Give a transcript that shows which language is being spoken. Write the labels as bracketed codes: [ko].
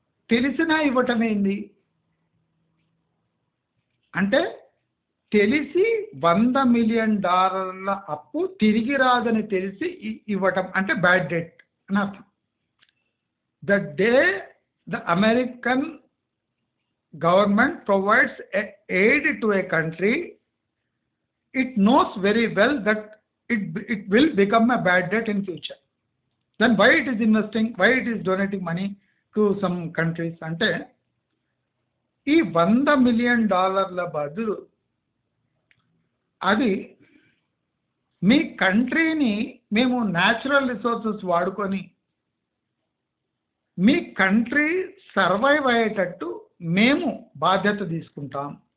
[te] తెలిసినా ఇవ్వటం ఏంది అంటే తెలిసి $100 మిలియన్ అప్పు తిరిగి రాదని తెలిసి ఇవ్వటం అంటే బ్యాడ్ డెట్ అని అర్థం. [en] The day the American government provides aid to a country, it knows very well that it will become a bad debt in future. Then why it is investing, why it is donating money to some countries? [te] అంటే ఈ $100 million బదులు అది మీ కంట్రీని మేము natural resources వాడుకొని మీ country survive అయ్యేటట్టు మేము బాధ్యత తీసుకుంటాం.